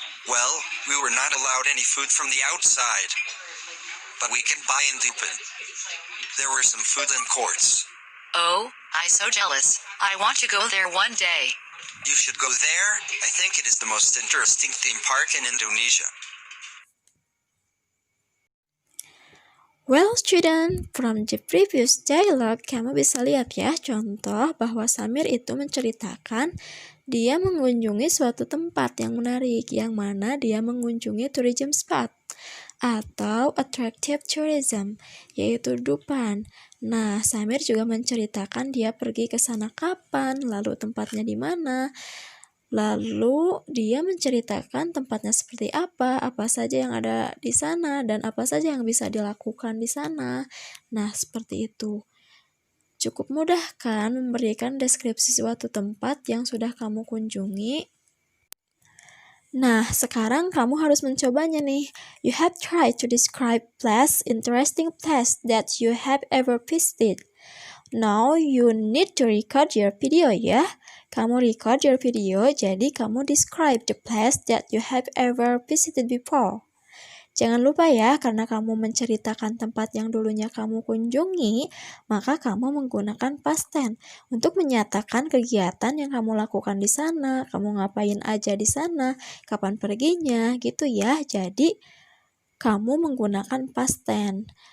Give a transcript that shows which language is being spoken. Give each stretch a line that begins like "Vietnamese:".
English: Well, we were not allowed any food from the outside, but we can buy in Dupin. There were some food in courts. Oh, I'm so jealous. I want to go there one day. You should go there. I think it is the most interesting theme park in Indonesia. Well, student, from the previous dialogue,
Indonesian: kamu bisa lihat ya contoh bahwa Samir itu menceritakan dia mengunjungi suatu tempat yang menarik, yang mana dia mengunjungi
English: tourism spot
Indonesian: atau
English: attractive tourism,
Indonesian: yaitu Dupin. Nah, Samir juga menceritakan dia pergi ke sana kapan, lalu tempatnya di mana. Lalu dia menceritakan tempatnya seperti apa saja yang ada di sana, dan apa saja yang bisa dilakukan di sana. Nah, seperti itu. Cukup mudah kan memberikan deskripsi suatu tempat yang sudah kamu kunjungi? Nah, sekarang kamu harus mencobanya nih.
English: You have tried to describe interesting place that you have ever visited. Now you need to record your video ya.
Indonesian: Kamu
English: record your video,
Indonesian: jadi kamu
English: describe the place that you have ever visited before.
Indonesian: Jangan lupa ya, karena kamu menceritakan tempat yang dulunya kamu kunjungi, maka kamu menggunakan past tense untuk menyatakan kegiatan yang kamu lakukan di sana, kamu ngapain aja di sana, kapan perginya, gitu ya. Jadi, kamu menggunakan past tense.